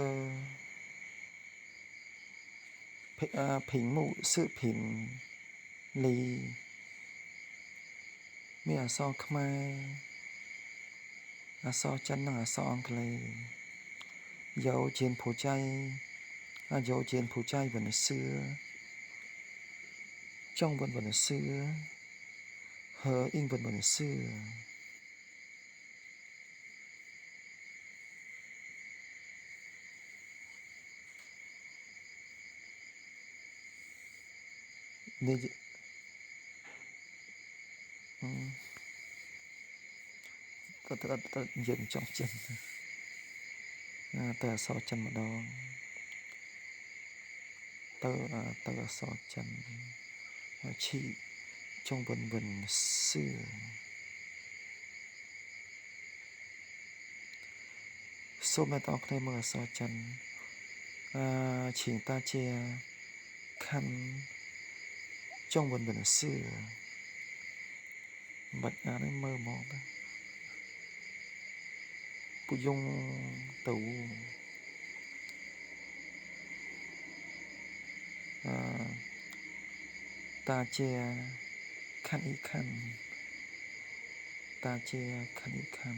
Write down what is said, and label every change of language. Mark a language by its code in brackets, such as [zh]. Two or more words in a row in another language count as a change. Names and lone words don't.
[zh] 屏幕视频里 [km] មានអក្សរខ្មែរ អក្សរចិននិងអក្សរអង់គ្លេស [zh] 有柬埔寨文字中文文字和英文文字នេះ [km] ទៅនិយាយចង់ចិនទៅអក្សរចិនម្ដង ទៅអក្សរចិនឈី [zh] 中文文字 [km] សូមអ្នកទាំងអស់គ្នាមើលអក្សរចិន [zh] 请大家看中文文字 [km] បាច់អានឲ្យមើលមកទៅ [zh] 不用读大家看一看大家看一看